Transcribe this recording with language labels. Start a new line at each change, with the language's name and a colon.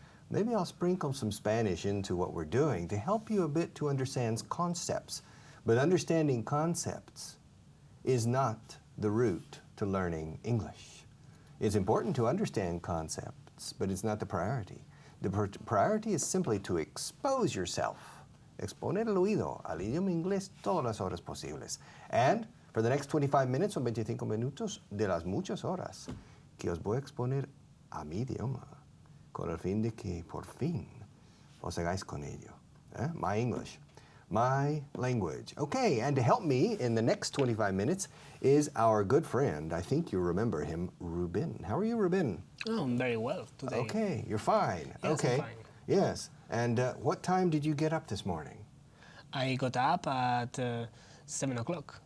English: Maybe I'll sprinkle some Spanish into what we're doing to help you a bit to understand concepts. But understanding concepts is not the route to learning English. It's important to understand concepts, but it's not the priority. The priority is simply to expose yourself,
Spanish: exponer el oído al idioma inglés todas las horas posibles.
English: And for the next 25 minutes,
Spanish: son 25 minutos de las muchas horas que os voy a exponer a mi idioma, con el fin de que por fin os hagáis con ello.
English: My English, my language. Okay, and to help me in the next 25 minutes is our good friend, I think you remember him, Ruben. How are you, Ruben? Oh, I'm very well today. Okay, you're fine. Yes, okay. I'm fine. Yes, and what time did you get up this morning? I got up at 7 o'clock.